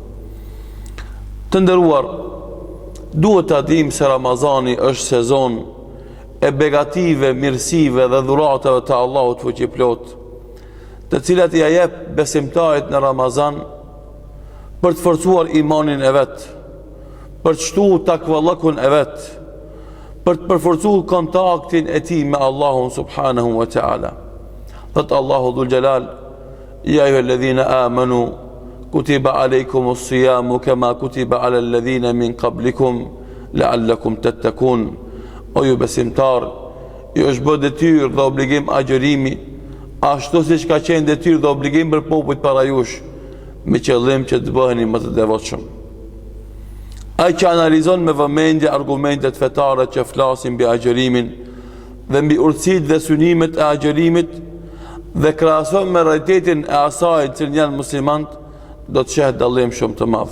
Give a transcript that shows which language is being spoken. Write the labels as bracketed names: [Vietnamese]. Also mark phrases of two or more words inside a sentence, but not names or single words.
[Albanian] Të nderuar, duhet të dim se Ramazani është sezon e begative, mirësive dhe dhuratave të Allahut fuqiplot, të cilat ja jep besimtarit në Ramazan për të forcuar imanin e vet, për të shtuar takvallahun e vet, për të përforcuar kontaktin e tij me Allahun [Arabic] سبحانه وتعالى. [Albanian] Thot Allahu [Arabic] ذو الجلال: يا أيها الذين آمنوا كتب عليكم الصيام كما كتب على الذين من قبلكم لعلكم تتقون. [Albanian] O ju besimtar, ju është bërë detyrë dhe obligim agjerimi, ashtu siç ka qenë detyrë dhe obligim për popujt para jush, me qëllim që të bëheni më të devotshëm. Ai që analizon me vëmendje argumentet fetare që flasin mbi agjerimin dhe mbi urtësitë dhe synimet e agjerimit dhe krahason me realitetin e asaj që janë muslimanët, do të sheh dallim shumë të madh.